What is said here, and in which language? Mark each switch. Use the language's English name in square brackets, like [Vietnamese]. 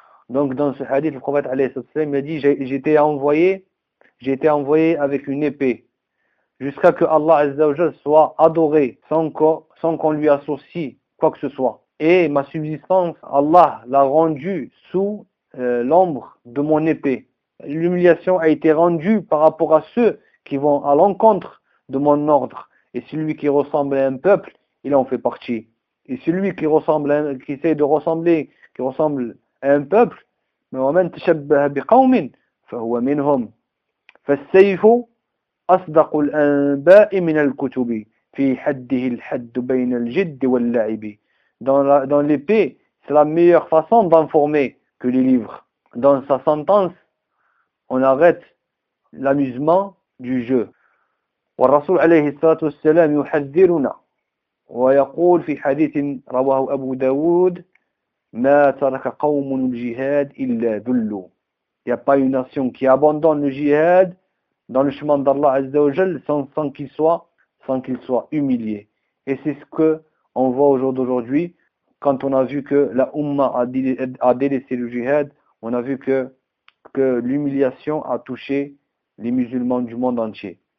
[French] Donc dans ce hadith, le prophète alayhi sallallahu alayhi wa sallam a dit j'ai été envoyé avec une épée jusqu'à que Allah Azzawajal soit adoré sans qu'on lui associe quoi que ce soit. Et ma subsistance, Allah l'a rendue sous l'ombre de mon épée. L'humiliation a été rendue par rapport à ceux qui vont à l'encontre de mon ordre. Et celui qui ressemble à un peuple, il en fait partie. Et celui qui ressemble à, qui essaie de ressembler, qui ressemble à un peuple, mais [Arabic] وَمَنْ تَشَبَّهَ بِقَوْمٍ فَهُوَ مِنْهُمْ فَالسَّيْفُ أصدق الأنباء من الكتب في حده الحد بين الجد واللعب. [French] Dans l'épée, c'est la meilleure façon d'informer que les livres. Dans sa sentence, on arrête l'amusement du jeu. [Arabic] والرسول عليه الصلاة والسلام يحذرنا ويقول في حديث رواه أبو داود ما ترك قوم الجهاد إلا ذلوا. [French] Il n'y a pas une nation qui abandonne le jihad dans le chemin d'Allah Azzawajal sans qu'il soit humilié. Et c'est ce que on voit au jour d'aujourd'hui, quand on a vu que la Ummah a délaissé le jihad, on a vu que l'humiliation a touché les musulmans du monde entier.